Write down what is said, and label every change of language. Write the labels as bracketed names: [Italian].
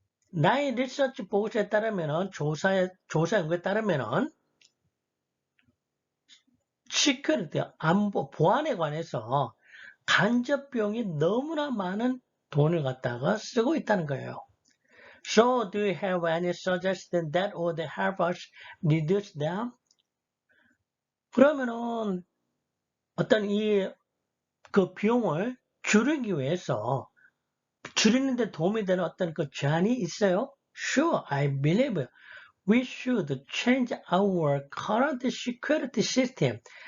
[Korean] 나의 리서치 보고서에 따르면은 조사 연구에 따르면은 security, 안보, 보안에 관해서 간접 비용이 너무나 많은 돈을 갖다가 쓰고 있다는 거예요. [English] So, do you have any suggestion that would help us reduce them? [Korean] 그러면은 어떤 그 비용을 줄이기 위해서 줄이는데 도움이 되는 어떤 그 제안이 있어요? [English] Sure, I believe we should change our current security system.